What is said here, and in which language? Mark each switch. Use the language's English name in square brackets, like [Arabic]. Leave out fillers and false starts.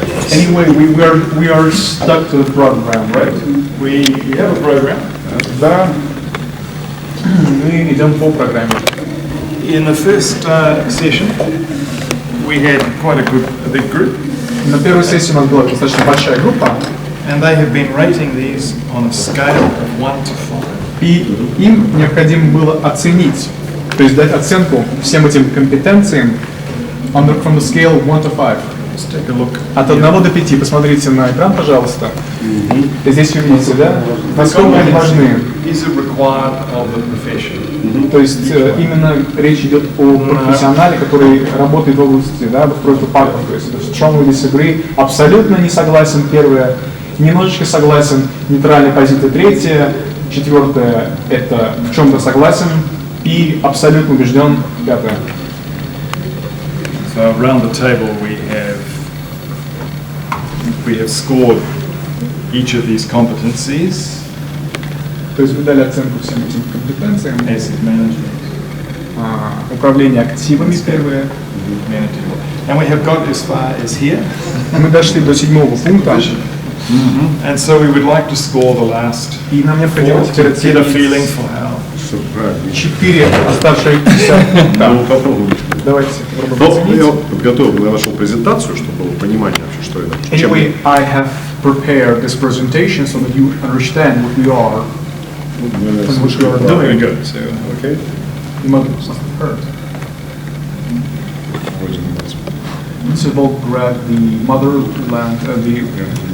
[English] Anyway, we are stuck to the program, right? We have a program. [Russian] Да, мы идем по программе. [English] In the first session, we had quite a big group, [Russian] На первой сессии у нас была достаточно большая группа, [English] and they have been rating these on a scale of 1 to 5. [Russian] и им необходимо было оценить, то есть дать оценку всем этим компетенциям [English] from the scale 1 to 5. Let's take a look. [Russian] От 1 до 5. Посмотрите на экран, пожалуйста. Здесь вы видите, да? Насколько они важны. [English] Is it required of the profession? [Russian] То есть именно речь идет о профессионале, который работает в области, да, устройства парков. То есть [English] strongly disagree, [Russian] абсолютно не согласен, первое, немножечко согласен, нейтральная позиция, третье, четвертое, это в чем-то согласен, и абсолютно убежден, пятое. [English] So around the table we have scored each of these competencies. [Russian] То есть вы дали оценку всем этим компетенциям. [English] Asset management. [Russian] Управление активами первое. [English] And we have got as far as here. [Russian] Мы дошли до 7-го пункта. [English] And so we would like to score the last [Russian] И нам необходимо теперь [English] get a feeling for how. [Russian] 4 оставшиеся пункта. Ну, попробуем. Давайте Ну, попробуем. я подготовил нашу презентацию, чтобы было понимание вообще, что это. [English] Anyway, I have prepared this presentation so that you understand what we are and what we are Very doing. good. So, Okay. You must have heard. This is Volgograd, the motherland, the